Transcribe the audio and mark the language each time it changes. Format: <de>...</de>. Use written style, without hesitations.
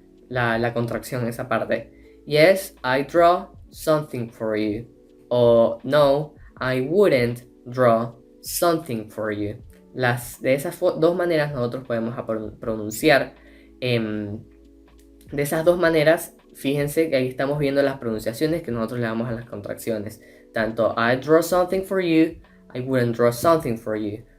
<es>La contracción, esa parte.</es> <en>Yes, I draw something for you.</en> <es>O</es> <en>no, I wouldn't draw something for you.</en> <es>De esas dos maneras nosotros podemos pronunciar. De esas dos maneras, fíjense que ahí estamos viendo las pronunciaciones que nosotros le damos a las contracciones. Tanto</es> <en>I draw something for you, I wouldn't draw something for you.</en>